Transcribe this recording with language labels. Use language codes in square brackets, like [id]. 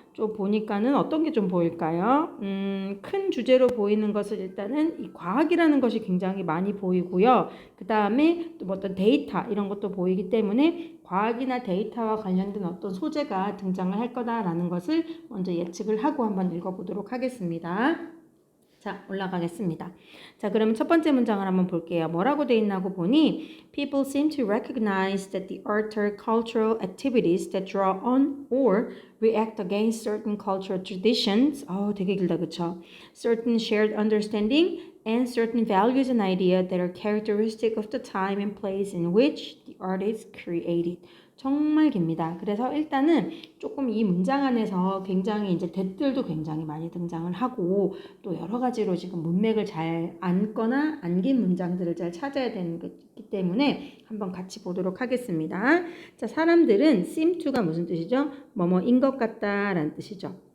[ko] 좀 보니까는 어떤 게 좀 보일까요? 큰 주제로 보이는 것을 일단은 이 과학이라는 것이 굉장히 많이 보이고요. 그 다음에 또 어떤 데이터 이런 것도 보이기 때문에 과학이나 데이터와 관련된 어떤 소재가 등장을 할 거다라는 것을 먼저 예측을 하고 한번 읽어보도록 하겠습니다. 자, 올라가겠습니다. 자, 그러면 첫 번째 문장을 한번 볼게요. 뭐라고 돼 있나고 보니 [en] People seem to recognize that the art or cultural activities that draw on or react against certain cultural traditions [ko] 되게 길다, 그쵸? [en] Certain shared understanding and certain values and ideas that are characteristic of the time and place in which the art is created. [ko] 정말 깁니다. 그래서 일단은 조금 이 문장 안에서 굉장히 이제 댓들도 굉장히 많이 등장을 하고 또 여러 가지로 지금 문맥을 잘 안거나 안긴 문장들을 잘 찾아야 되는 거기 때문에 한번 같이 보도록 하겠습니다. 자, 사람들은 seem to가 무슨 뜻이죠? 뭐뭐인 것 같다라는 뜻이죠.